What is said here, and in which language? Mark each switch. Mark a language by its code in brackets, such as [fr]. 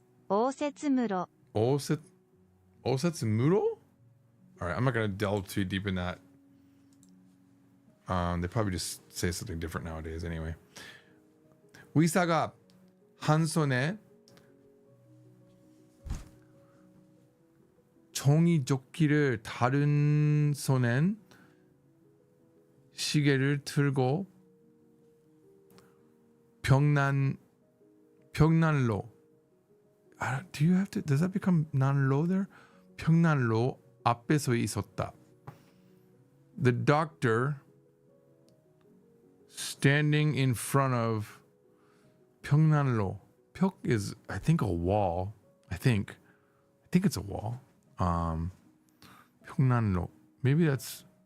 [ja] 오세츠무로. Osetsumuro? [en] All right, I'm not going to delve too deep in that. They probably just say something different nowadays anyway. [ko] 의사가 한 손에 종이조끼를 다른 손엔 시계를 들고 벽난로. [en] Do you have to? Does that become 난로 there? [ko] 벽난로 앞에 서 있었다. [en] The doctor standing in front of 벽난로. 벽 is, I think, a wall. I think it's a wall. 벽난로. Maybe that's.